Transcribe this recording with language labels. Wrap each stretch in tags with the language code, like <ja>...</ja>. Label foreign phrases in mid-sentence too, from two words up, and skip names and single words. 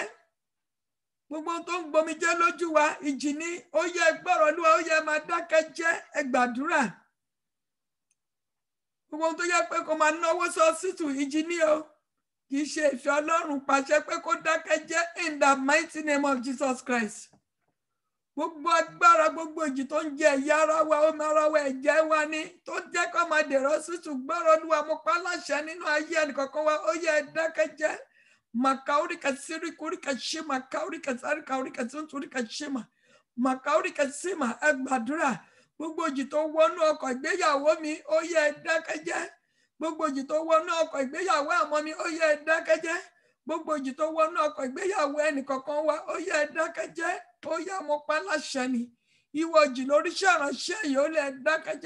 <yo>Gbogbo tó ń gbomijé lójú wa ìjì ní ó yẹ gbọ́rọ̀ Olúwa ó yẹ máa dákẹ́jẹ́ ẹ gbàdúrà. Gbogbo tó yẹ pé kó máa náwó sọ́sítù ìjì ní o kì í ṣe ìfẹ́ Ọlọ́run pàṣẹ pé kó dákẹ́jẹ́</yo> <en>in the mighty name of Jesus Christ.</en> <yo>Gbogbo agbára gbogbo ìjì tó ń jẹ ẹ̀yà ara wa omi ara wa ẹ̀jẹ̀ wa ni tó jẹ́ kó máa dèrò sítù gbọ́rọ̀ Olúwa mo pa láṣẹ nínú ayé ẹnìkọ̀ọ̀kan wa ó yẹ dákẹ́jẹ́. Makaurika siri kurika shima kaurika sari kaurika sunturika shima makaurika sima ẹ gbàdúrà. Gbogbo ìjì tó wọnú ọkọ̀ ìgbéyàwó mi ó yẹ dákẹ́jẹ́. Gbogbo ìjì tó wọnú ọkọ̀ ìgbéyàwó àmọ́ mi ó yẹ dákẹ́jẹ́. Gbogbo ìjì tó wọnú ọkọ̀ ìgbéyàwó ẹnìkọ̀ọ̀kan wa ó yẹ dákẹ́jẹ́. Ó yá mo pa láṣẹ ni ìwọ ìjì lórí iṣẹ́ ìránṣẹ́ yìí ó lẹ dákẹ́jẹ́.</yo>